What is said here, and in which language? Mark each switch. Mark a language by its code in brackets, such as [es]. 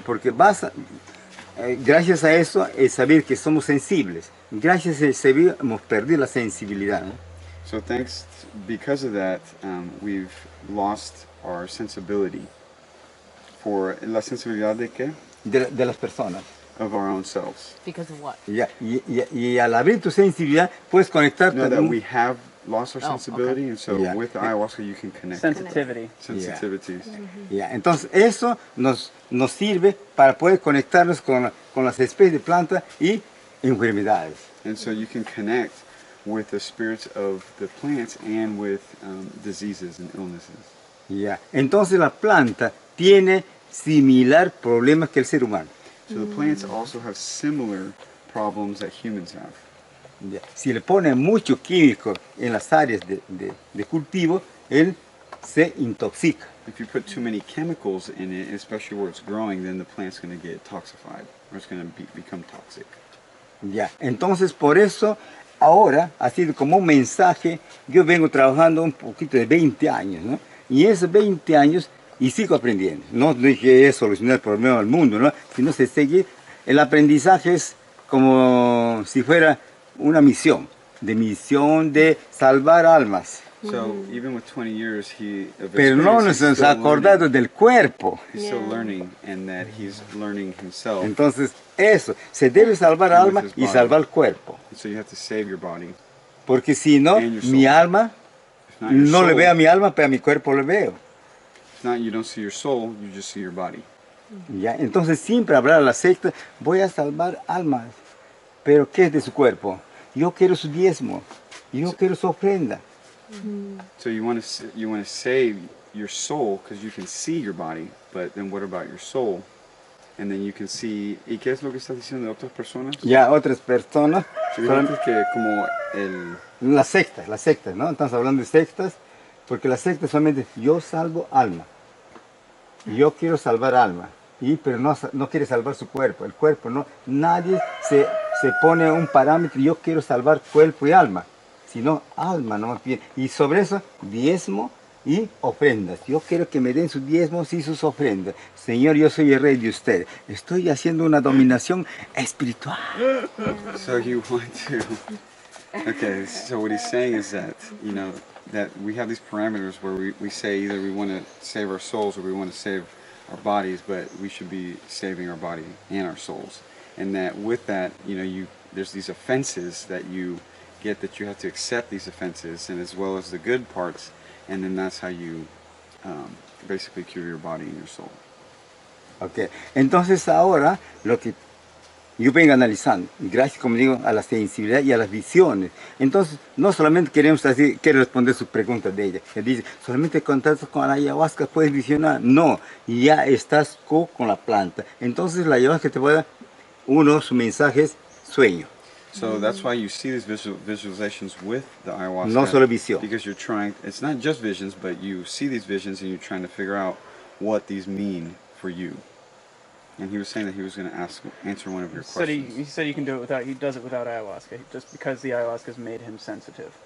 [es] Porque gracias a eso es saber que somos sensibles. Gracias a ese hemos perdido la sensibilidad, ¿no? [en] So because of that, we've lost our sensibility. For [es] la sensibilidad de qué? De las personas. [en] Of our own selves. Because of what? [es] Ya, y al abrir tu sensibilidad puedes conectarte. [en] No, that we have lost our sensibility, okay. and so with the ayahuasca you can connect. Sensitivity. Sensitivities. [es] Ya, entonces eso nos sirve para poder conectarnos con las especies de plantas y enfermedades. [en] And so you can connect with the spirits of the plants and with diseases and illnesses. [es] Ya, entonces la planta tiene similar problemas que el ser humano. [en] So the plants also have similar problems that humans have. [es] Ya, si le ponen mucho químico en las áreas de cultivo, él se intoxica. [en] If you put too many chemicals in it, especially where it's growing, then the plant's going to get toxified, or it's going to become toxic. [es] Ya, entonces por eso ahora ha sido como un mensaje. Yo vengo trabajando un poquito de 20 años, ¿no? Y esos 20 años y sigo aprendiendo. No dije es solucionar el problema del mundo, ¿no? Sino se sigue. El aprendizaje es como si fuera una misión de salvar almas. [en] So even with 20 years, [es] Pero no nos hemos acordado del cuerpo. [en] He's still learning, and that he's learning himself. [es] Entonces eso, se debe salvar alma y salvar el cuerpo. [en] So you have to save your body. [es] Porque si no, mi alma, no le veo a mi alma, pero a mi cuerpo le veo. [en] If not, you don't see your soul, you just see your body. [es] Ya, entonces siempre habrá la secta, voy a salvar almas. Pero ¿qué es de su cuerpo? Yo quiero su diezmo, yo quiero su ofrenda. [en] So you want to save your soul because you can see your body, but then what about your soul? And then you can see. [es] ¿Y qué es lo que estás diciendo de otras personas? Ya, otras personas. Solamente que como las sectas, ¿no? Estamos hablando de sectas, porque las sectas solamente yo salvo alma. Yo quiero salvar alma. Pero no quiere salvar su cuerpo. El cuerpo no. Nadie se pone un parámetro. Yo quiero salvar cuerpo y alma. Sino alma, no más bien. Y sobre eso, diezmo, y ofrendas. Yo quiero que me den sus diezmos y sus ofrendas. Señor, yo soy el rey de usted. Estoy haciendo una dominación espiritual. [en] So you want to, okay, so what he's saying is that, you know, that we have these parameters where we say either we want to save our souls or we want to save our bodies, but we should be saving our body and our souls. And that with that, you know, there's these offenses that you get, that you have to accept these offenses, and as well as the good parts, and then that's how you basically cure your body and your soul. Okay. [es] Entonces ahora lo que yo vengo analizando, gracias, como digo, a la sensibilidad y a las visiones. Entonces, no solamente queremos decir, quiero responder sus preguntas de ella, que dice, solamente contacto con la ayahuasca puedes visionar. No, ya estás con la planta. Entonces la ayahuasca te puede dar su mensaje es sueño. [en] So that's why you see these visualizations with the ayahuasca. [es] No solo visión. [en] Because you're trying, it's not just visions, but you see these visions and you're trying to figure out what these mean for you. And he was saying that he was going to answer one of your questions. He said he can do it without, he does it without ayahuasca, just because the ayahuasca's made him sensitive.